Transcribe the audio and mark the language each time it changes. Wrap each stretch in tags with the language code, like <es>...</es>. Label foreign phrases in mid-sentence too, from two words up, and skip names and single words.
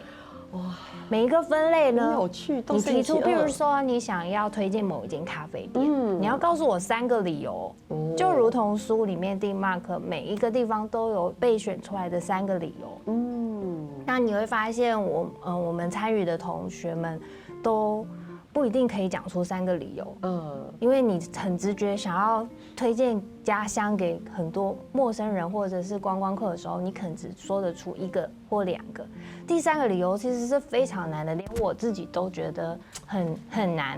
<zh>每一個分類呢，你提出，比如說你想要推薦某一間咖啡店，你要告訴我3個理由，就如同書裡面定 mark 每一個地方都有被選出來的3個理由。那你會發現我們參與的同學們都不一定可以讲出3个理由，因为你很直觉想要推荐家乡给很多陌生人或者是观光客的时候，你可能只说得出1个或2个，第3个理由其实是非常难的，连我自己都觉得很难。</zh>